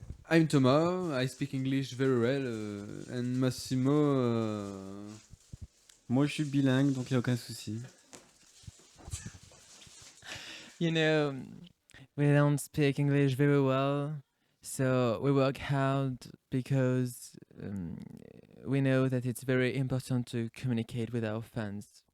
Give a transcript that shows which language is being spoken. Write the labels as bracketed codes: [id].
[en] I'm Thomas, I speak English very well, and Massimo... [fr] Moi, je suis bilingue, donc il n'y a aucun souci. [en] You know, we don't speak English very well, so we work hard because we know that it's very important to communicate with our fans.